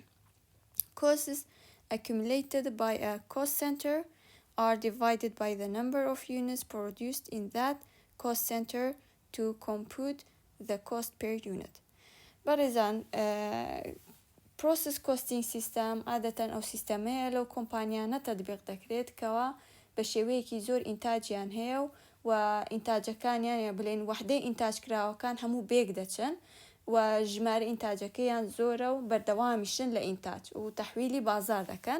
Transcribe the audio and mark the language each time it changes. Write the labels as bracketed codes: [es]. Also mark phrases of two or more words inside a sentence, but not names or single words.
[en] Costs accumulated by a cost center are divided by the number of units produced in that cost center to compute the cost per unit. [ckb] بەڕێزان [en] process costing system [ckb] عادەتەن ئەو سیستەمەیە لەو کۆمپانیانە تەطبیق دەکرێت کەوا بە شێوەیەکی زۆر ئینتاجیان هەیە و ئینتاجەکانیان یا بڵێن وحدەی ئینتاجکراوەکان هەموو بێک دەچن و ژمارە ئینتاجەکەیان زۆرە و بەردەوامیشن لە ئینتاج و تەحویلی بازار دەکەن.